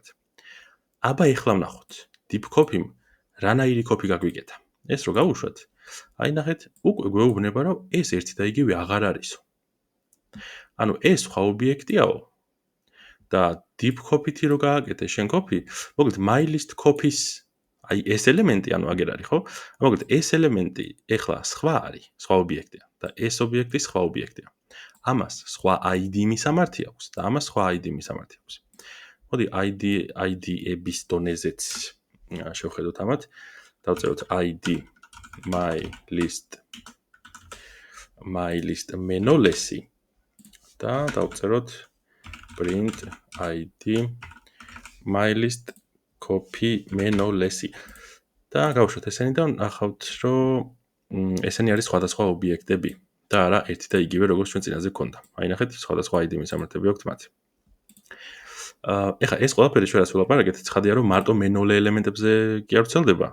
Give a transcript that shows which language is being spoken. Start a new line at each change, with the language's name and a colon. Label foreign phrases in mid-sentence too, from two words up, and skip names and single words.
Georgian: აბა ეხლა ვნახოთ.
English: deep copy-
Georgian: მ რანაირი copy გაგვიკეთა. ეს რო გავუშვათ, აი ნახეთ, უკვე გვეუბნება, რომ ეს ერთი და იგივე აღარ არისო. ანუ ეს სხვა ობიექტიაო და
English: deep copy-
Georgian: თი რო გააკეთე შენ copy, მოკლედ
English: my list copy-
Georgian: ს აი ეს ელემენტი, ანუ აგერ არის, ხო? მოკლედ ეს ელემენტი ეხლა სხვა არის, სხვა ობიექტია და ეს ობიექტი სხვა ობიექტია. ამას სხვა ID მისამართი აქვს და ამას სხვა ID მისამართი აქვს. მოდი ID-ების დონეზეც შევხედოთ ამათ. დავწეროთ
English: ID my list menolesi
Georgian: და დავწეროთ
English: print ID my list copy menolesi
Georgian: და გავუშვათ ესენი და ნახავთ, რომ ესენი არის სხვადასხვა ობიექტები და არა ერთი და იგივე, როგორც ჩვენ წინაზე გქონდა. აი ნახეთ, სხვადასხვა ID მისამართები აქვს მათ. ეხლა ეს ყველაფერი ჩვენ რაც ვილაპარაკეთ, ცხადია რომ მარტო menole ელემენტებზე კი არ ვრცელდება.